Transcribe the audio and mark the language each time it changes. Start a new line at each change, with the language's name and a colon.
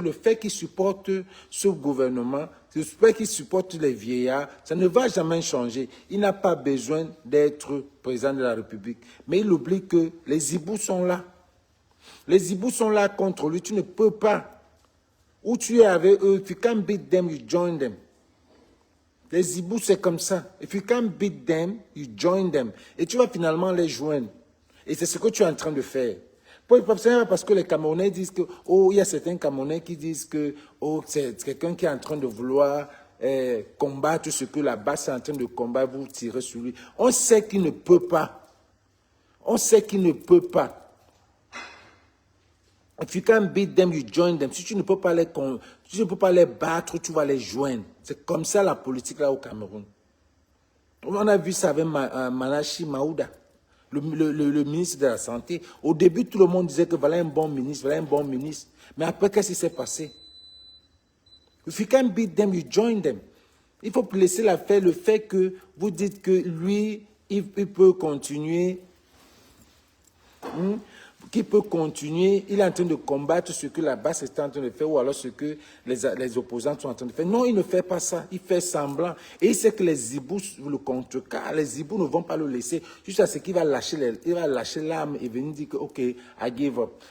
French: Le fait qu'il supporte ce gouvernement, le fait qu'il supporte les vieillards, ça ne va jamais changer. Il n'a pas besoin d'être président de la République. Mais il oublie que les hiboux sont là. Les hiboux sont là contre lui. Tu ne peux pas. Où tu es avec eux,
English: if you can't beat them, you join them.
French: Les hiboux, c'est comme ça.
English: If you can't beat them, you join them.
French: Et tu vas finalement les joindre. Et c'est ce que tu es en train de faire. Parce que les Camerounais disent que, oh, il y a certains Camerounais qui disent que, oh, c'est quelqu'un qui est en train de vouloir combattre ce que la base est en train de combattre, vous tirez sur lui. On sait qu'il ne peut pas. On sait qu'il ne peut pas.
English: If you can't beat them, you join them.
French: Si tu ne peux pas les battre, tu vas les joindre. C'est comme ça la politique là au Cameroun. On a vu ça avec Manachi Maouda, le ministre de la Santé. Au début, tout le monde disait que voilà un bon ministre, voilà un bon ministre. Mais après, qu'est-ce qui s'est passé?
English: If you can't beat them, you join them.
French: Il faut laisser le fait que vous dites que lui, il peut continuer. Qui peut continuer, il est en train de combattre ce que la base est en train de faire ou alors ce que les opposants sont en train de faire. Non, il ne fait pas ça, il fait semblant. Et il sait que les hiboux le contrecarrent, les hiboux ne vont pas le laisser jusqu'à ce qu'il va lâcher l'arme et venir dire que ok,
English: I give up.